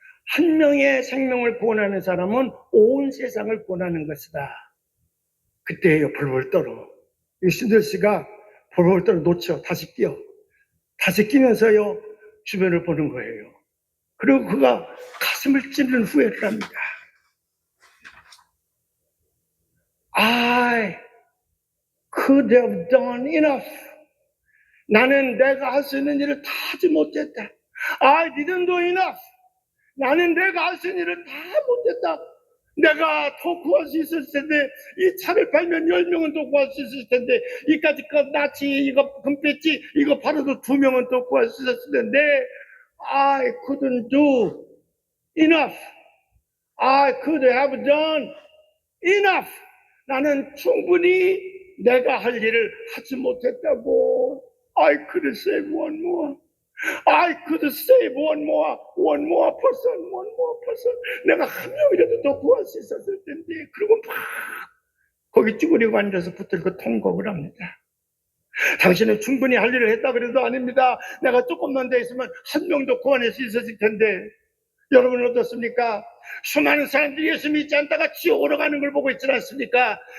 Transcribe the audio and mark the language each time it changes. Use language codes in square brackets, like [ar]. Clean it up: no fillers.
[ko] 한 명의 생명을 구원하는 사람은 온 세상을 구원하는 것이다. 그때예요. 벌벌 떨어. 이 신들씨가 벌벌 떨어 놓쳐 다시 끼어. 다시 끼면서요 주변을 보는 거예요. 그리고 그가 가슴을 찢는 후회를 합니다. [en] I could have done enough. [ko] 나는 내가 할 수 있는 일을 다 하지 못했다. [en] I didn't do enough. [ko] 나는 내가 할 수 있는 일을 다 못했다. 내가 더 구할 수 있었을 텐데, 이 차를 팔면 10명은 더 구할 수 있었을 텐데, 이까지 것 나치, 이거 금배지, 이거 팔아도 2명은 더 구할 수 있었을 텐데, [en] I couldn't do enough. I could have done enough. [ko] 나는 충분히 내가 할 일을 하지 못했다고. [en] I could save one more. I could save one more person. [ko] 내가 한 명이라도 더 구할 수 있었을 텐데. 그리고 막 거기 쭈그리고 앉아서 붙들고 통곡을 합니다. 당신은 충분히 할 일을 했다 그래도 아닙니다. 내가 조금만 더 있으면 한 명도 구원할 수 있었을 텐데. 여러분 어떻습니까? 수많은 사람들이 예수 믿지 않다가 지옥으로 가는 걸 보고 있지 않습니까?